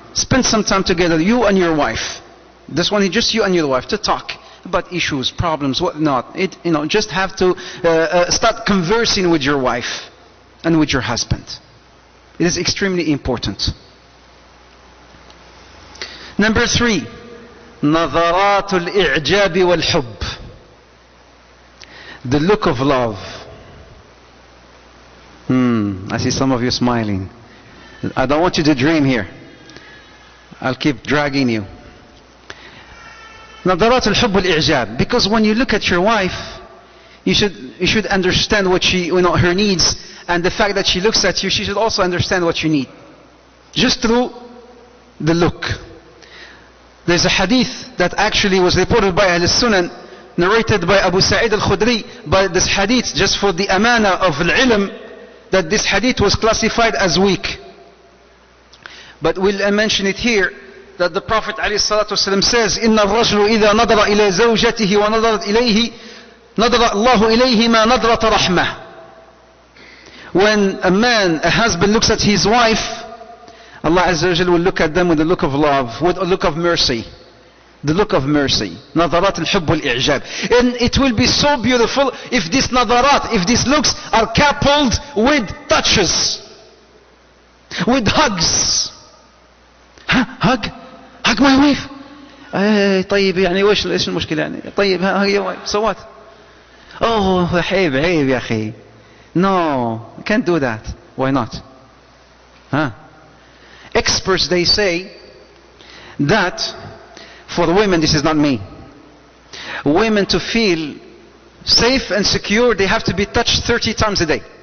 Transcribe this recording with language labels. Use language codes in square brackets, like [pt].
[en] Spend some time together, you and your wife. This one is just you and your wife, to talk about issues, problems, whatnot. Just have to start conversing with your wife and with your husband. It is extremely important. Number three, [ar] نظرات الإعجاب والحب. [en] The look of love. I see some of you smiling. I don't want you to dream here. I'll keep dragging you. [ar] نظرات الحب والإعجاب. [en] Because when you look at your wife, you should understand what she, her needs, and the fact that she looks at you, she should also understand what you need. Just through the look. There's a hadith that actually was reported by Ahl Sunan, narrated by Abu Sa'id al-Khudri, but this hadith, just for the amana of al-ilm, that this hadith was classified as weak. But we'll mention it here, that the Prophet ﷺ says, [ar] إِنَّ الرَّجُلُ إِذَا نَظَرَ إِلَى زَوْجَتِهِ وَنَظَرَتْ إِلَيْهِ نَظَرَ اللَّهُ إِلَيْهِمَا نَظْرَةَ رَحْمَةٍ. [en] When a husband looks at his wife, Allah Azza wa Jal will look at them with a look of love, with a look of mercy. The look of mercy. [ar] نظرات الحب والإعجاب. [en] And it will be so beautiful if these nadarat, if these looks are coupled with touches, with hugs. Hug my wife. [ar] طيب يعني ايش المشكلة يعني؟ طيب هي wife. [en] So what? [ar] Oh عيب يا أخي. [en] No, you can't do that. Why not? Experts, they say that for women, this is not me, women to feel safe and secure, they have to be touched 30 times a day.